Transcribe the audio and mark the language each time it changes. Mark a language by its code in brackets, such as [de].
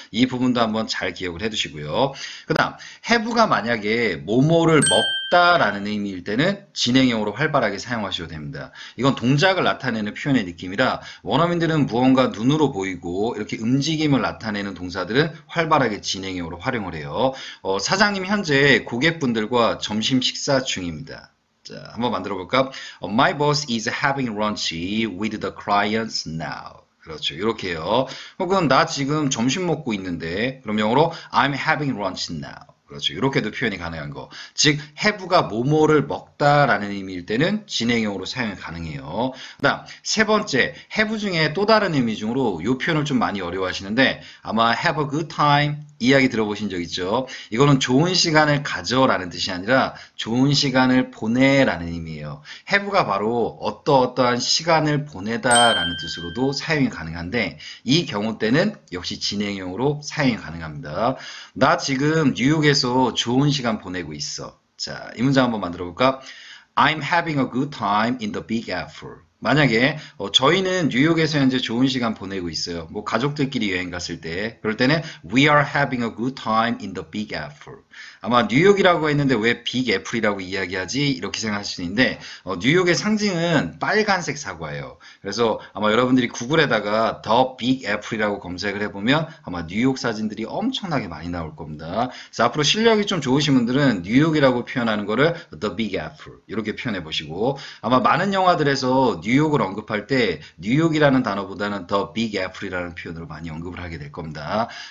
[ko] 이 부분도 한번 잘 기억을 해두시고요. 그 다음 have가 만약에 뭐뭐를 먹다라는 의미일 때는 진행형으로 활발하게 사용하셔도 됩니다. 이건 동작을 나타내는 표현의 느낌이라 원어민들은 무언가 눈으로 보이고 이렇게 움직임을 나타내는 동사들은 활발하게 진행형으로 활용을 해요. 사장님 현재 고객분들과 점심 식사 중입니다. 자, 한번 만들어 볼까? [en] My boss is having lunch with the clients now. [ko] 그렇죠. 이렇게요. 혹은 나 지금 점심 먹고 있는데 그럼 영어로 [en] I'm having lunch now. [ko] 그렇죠. 이렇게도 표현이 가능한 거. 즉 have가 뭐뭐를 먹다라는 의미일 때는 진행형으로 사용이 가능해요. 그다음 세 번째 have 중에 또 다른 의미 중으로 이 표현을 좀 많이 어려워하시는데 아마 have a good time 이야기 들어보신 적 있죠? 이거는 좋은 시간을 가져라는 뜻이 아니라 좋은 시간을 보내라는 의미예요. have가 바로 어떠어떠한 시간을 보내다라는 뜻으로도 사용이 가능한데 이 경우 때는 역시 진행형으로 사용이 가능합니다. 나 지금 뉴욕에서 좋은 시간 보내고 있어. 자, 이 문장 한번 만들어 볼까? [en] I'm having a good time in the Big Apple. [ko] 만약에 저희는 뉴욕에서 현재 좋은 시간 보내고 있어요. 뭐 가족들끼리 여행 갔을 때 그럴 때는 [en] We are having a good time in the Big Apple. [ko] 아마 뉴욕이라고 했는데 왜 빅 애플이라고 이야기하지? 이렇게 생각할 수 있는데 뉴욕의 상징은 빨간색 사과예요. 그래서 아마 여러분들이 구글에다가 The Big Apple이라고 검색을 해보면 아마 뉴욕 사진들이 엄청나게 많이 나올 겁니다. 그래서 앞으로 실력이 좀 좋으신 분들은 뉴욕이라고 표현하는 거를 The Big Apple 이렇게 표현해 보시고 아마 많은 영화들에서 뉴욕을 언급할 때 뉴욕이라는 단어보다는 The Big Apple이라는 표현으로 많이 언급을 하게 될 겁니다.